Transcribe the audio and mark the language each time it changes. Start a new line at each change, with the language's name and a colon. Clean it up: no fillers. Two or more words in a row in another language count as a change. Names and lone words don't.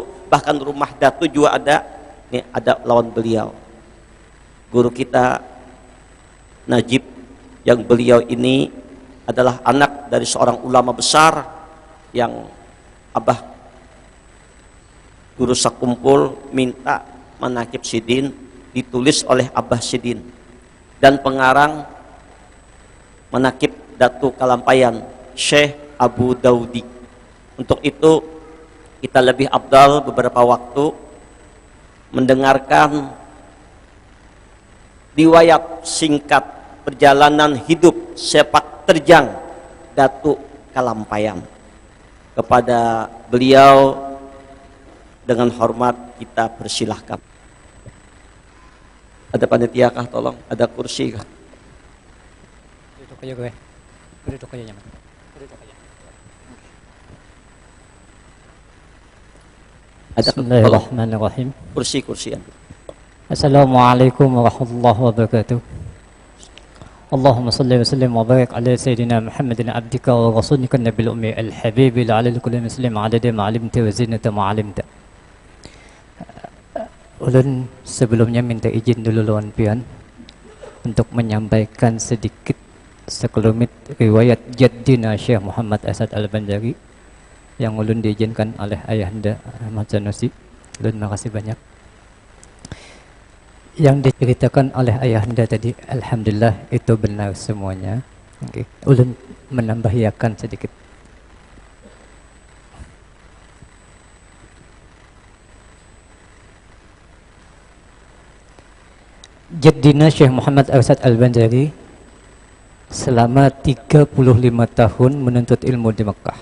Banjar: Bahkan rumah Datu juga ada, nih ada lawan beliau guru kita Najib, yang beliau ini adalah anak dari seorang ulama besar yang Abah Guru Sakumpul minta manakib sidin ditulis oleh Abah Sidin, dan pengarang manakib Datu Kalampayan Syekh Abu Daudi.
Indonesian: Untuk itu kita lebih afdal beberapa waktu mendengarkan riwayat singkat perjalanan hidup sepak terjang Datu Kalampayan. Kepada beliau dengan hormat kita persilahkan.
Banjar: Ada panitia kah tolong? Ada kursi kah?
Indonesian: Duduk aja gue. Duduk aja nyaman. Duduk aja. Ada
Arabic: بسم الله الرحمن الرحيم.
Indonesian: Kursi-kursian.
Arabic: السلام عليكم ورحمة الله وبركاته. اللهم صل وسلم وبارك على سيدنا محمد عبدك ورسولك النبي الأمي الحبيب على كل مسلم عدد ما علمت وزنة ما علمت.
Banjar: Ulun sebelumnya minta izin dulu lawan pian untuk menyampaikan sedikit sekelumit riwayat jaddina Syekh Muhammad Asad Al-Banjari yang ulun diizinkan oleh ayahanda Ahmad Sanusi. Ulun makasih banyak.
Indonesian: Yang diceritakan oleh ayahanda tadi, alhamdulillah itu benar semuanya.
English: Okay.
Banjar: Ulun menambahkan sedikit. Jaddina Syekh Muhammad Asad Al-Banjari selama 35 tahun menuntut ilmu di Mekah.